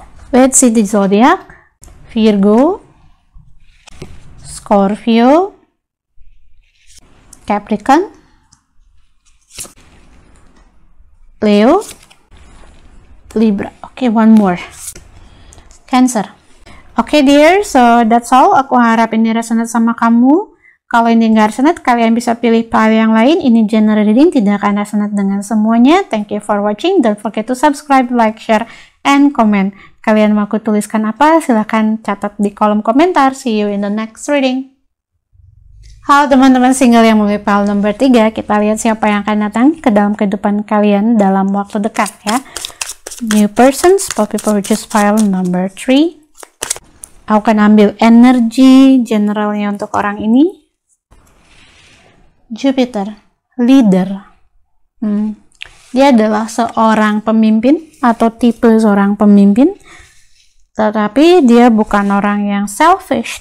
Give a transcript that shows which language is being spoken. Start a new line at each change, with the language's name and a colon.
English: Let's see the zodiac. Virgo, Scorpio, Capricorn, Leo, Libra. Okay, one more. Cancer. Oke dear, so that's all.
Indonesian: Aku harap ini resonate sama kamu. Kalau ini nggak resonate, kalian bisa pilih file yang lain. Ini general reading, tidak akan resonate dengan semuanya.
English: Thank you for watching. Don't forget to subscribe, like, share, and comment.
Indonesian: Kalian mau aku tuliskan apa? Silahkan catat di kolom komentar.
English: See you in the next reading.
Indonesian: Halo teman-teman single yang memilih file nomor 3. Kita lihat siapa yang akan datang ke dalam kehidupan kalian dalam waktu dekat ya.
English: New persons for people who choose file number 3.
Indonesian: Aku akan ambil energi generalnya untuk orang ini. Jupiter, leader. Dia adalah seorang pemimpin atau tipe seorang pemimpin, tetapi dia bukan orang yang selfish.